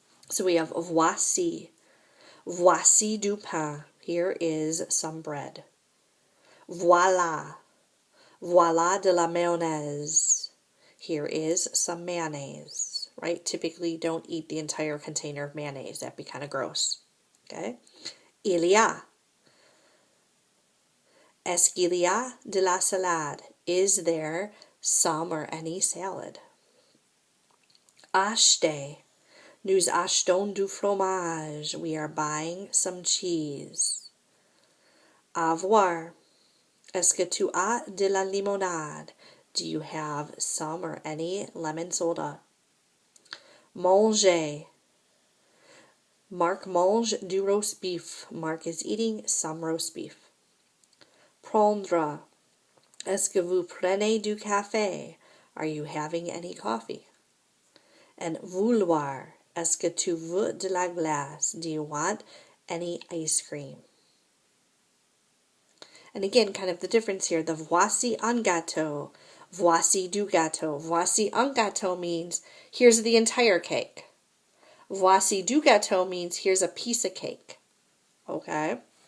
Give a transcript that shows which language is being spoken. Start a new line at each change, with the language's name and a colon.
English: So we have
French: voici, voici du pain,
English: here is some bread.
French: Voilà, voilà de la mayonnaise,
English: here is some mayonnaise, right? Typically don't eat the entire container of mayonnaise, that'd be kind of gross, okay?
French: Il y a, est-ce qu'il y a de la salade?
English: Is there some or any salad?
French: Acheter, nous achetons du fromage.
English: We are buying some cheese. Avoir,
French: Est-ce que tu as de la limonade?
English: Do you have some or any lemon soda? Manger.
French: Marc mange du roast beef.
English: Marc is eating some roast beef.
French: Prendre. Est-ce que vous prenez du café?
English: Are you having any coffee? And vouloir.
French: Est-ce que tu veux de la glace?
English: Do you want any ice cream? And again, kind of the difference here. The
French: voici un gâteau. Voici du gâteau. Voici un gâteau
English: means here's the entire cake.
French: Voici du gâteau
English: means here's a piece of cake. Okay.